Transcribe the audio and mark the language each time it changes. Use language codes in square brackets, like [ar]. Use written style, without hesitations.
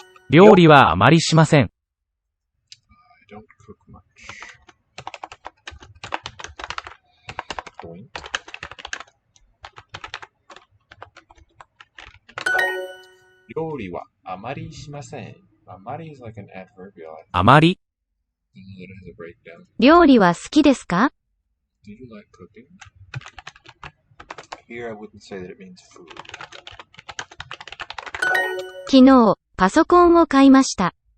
[ja] 料理はあまりしません。 [en] I don't cook much. Point. [ja] 料理はあまりしません。 [en] あまり is like an adverbial. [ja] あまり、 [en] I know that it has a breakdown. [ja] 料理は好きですか？ [en] Do you like cooking? Here I wouldn't say that it means food. [ja] 昨日、パソコンを買いました。